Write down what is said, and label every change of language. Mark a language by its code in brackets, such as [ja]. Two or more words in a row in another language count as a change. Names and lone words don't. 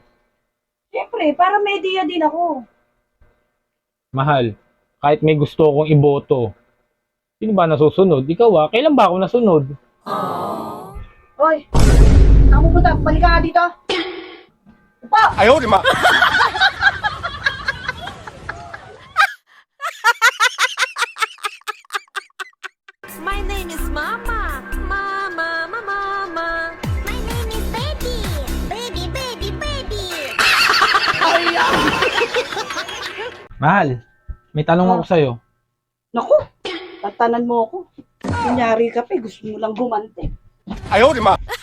[tl] Siyempre, para may idea din ako. Mahal, kahit may gusto akong iboto, sino ba nasusunod? Ikaw kailan ba ako nasunod? Hoy, saan mo punta? Balik ka nga dito. Upo! [zh] 哎呦我的妈！ [en] My name is Mama. Mama, mama, mama. My name is Baby. Baby, baby, baby. [tl] Mahal, may tanong ako sa'yo. Naku, tatanan mo ako. Kunyari ka pa, gusto mo lang gumante. [zh] 哎呦我的妈！